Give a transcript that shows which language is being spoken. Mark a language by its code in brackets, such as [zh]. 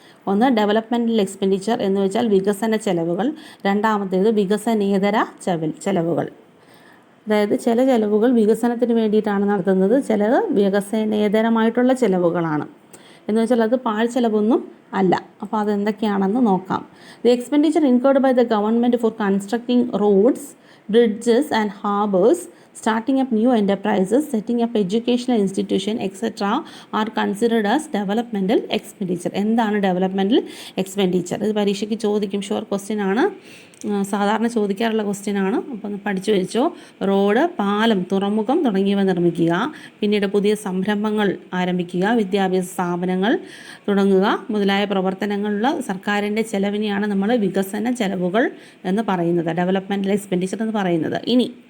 [ml] ഒന്ന് developmental expenditure എന്ന് വെച്ചാൽ വികസന ചെലവുകൾ, രണ്ടാമത്തേത് വികസനേതര ചെലവുകൾ. അതായത് ചില ചെലവുകൾ വികസനത്തിന് വേണ്ടിയിട്ടാണ് നടത്തുന്നത്, ചിലത് വികസനേതരമായിട്ടുള്ള ചെലവുകളാണ്. എന്ന് വെച്ചാൽ അത് പാഴ്ചെലവൊന്നും അല്ല. അപ്പോൾ അതെന്തൊക്കെയാണെന്ന് നോക്കാം. [en] The expenditure incurred by the government for constructing roads, bridges and harbors, starting up new enterprises, setting up educational institution, etc. are considered as developmental expenditure. [ml] എന്താണ് ഡെവലപ്മെൻറ്റൽ എക്സ്പെൻഡിച്ചർ? ഇത് പരീക്ഷയ്ക്ക് ചോദിക്കും, ഷുവർ ക്വസ്റ്റ്യൻ ആണ്, സാധാരണ ചോദിക്കാറുള്ള ക്വസ്റ്റ്യൻ ആണ്. അപ്പോൾ ഒന്ന് പഠിച്ചു വെച്ചോ. റോഡ്, പാലം, തുറമുഖം തുടങ്ങിയവ നിർമ്മിക്കുക, പിന്നീട് പുതിയ സംരംഭങ്ങൾ ആരംഭിക്കുക, വിദ്യാഭ്യാസ സ്ഥാപനങ്ങൾ തുടങ്ങുക മുതലായ പ്രവർത്തനങ്ങളുള്ള സർക്കാരിൻ്റെ ചെലവിനെയാണ് നമ്മൾ വികസന ചെലവുകൾ എന്ന് പറയുന്നത്, ഡെവലപ്മെൻറ്റൽ എക്സ്പെൻഡിച്ചർ എന്ന് പറയുന്നത്. ഇനി